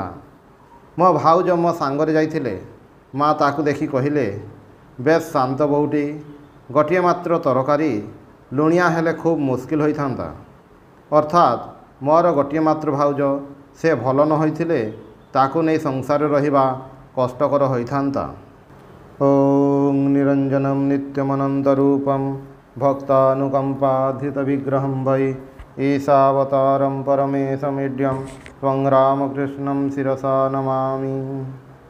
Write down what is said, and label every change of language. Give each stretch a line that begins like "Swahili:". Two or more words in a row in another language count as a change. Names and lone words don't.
Odia: ମୋ ଭାଉଜ ମୋ ସାଙ୍ଗରେ ଯାଇଥିଲେ। ମାଁ ତାଙ୍କୁ ଦେଖି କହିଲେ, ବେଶ ଶାନ୍ତ ବୋହୂଟି, ଗୋଟେ ମାତ୍ର ତରକାରୀ, ଲୁଣିଆ ହେଲେ ଖୁବ ମୁସ୍କିଲ ହୋଇଥାନ୍ତା। ଅର୍ଥାତ ମୋର ଗୋଟେ ମାତ୍ର ଭାଉଜ, ସେ ଭଲ ନ ହୋଇଥିଲେ ତାଙ୍କୁ ନହିଁ ସଂସାର ରହିବା କଷ୍ଟକର ହୋଇଥାନ୍ତା।
Sanskrit: ओं निरंजनम नित्यमनंतरूपम भक्तानुकंपाधित विग्रहं वै ईशावतारं परमेशमीड्यं त्वं रामकृष्णं शिरसा नमामि।